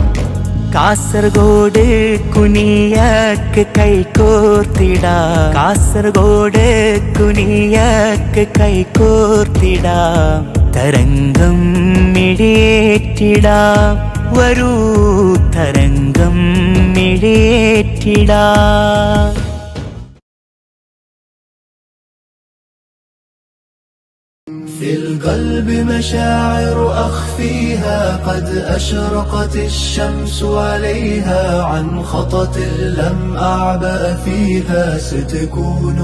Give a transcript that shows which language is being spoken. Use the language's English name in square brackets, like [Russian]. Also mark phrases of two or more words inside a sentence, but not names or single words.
[Malayalam] കാസർഗോഡ് കുനിയക്ക് കൈകോർത്തിടാം. കാസർഗോഡ് കുനിയക്ക് കൈകോർത്തിടാം. തരംഗം മിഴിയേറ്റിടാം. വരൂ തരംഗം മിഴിയേറ്റിടാം. [Arabic] في القلب مشاعر أخفيها قد أشرقت الشمس عليها عن خطط لم أعبأ فيها ستكون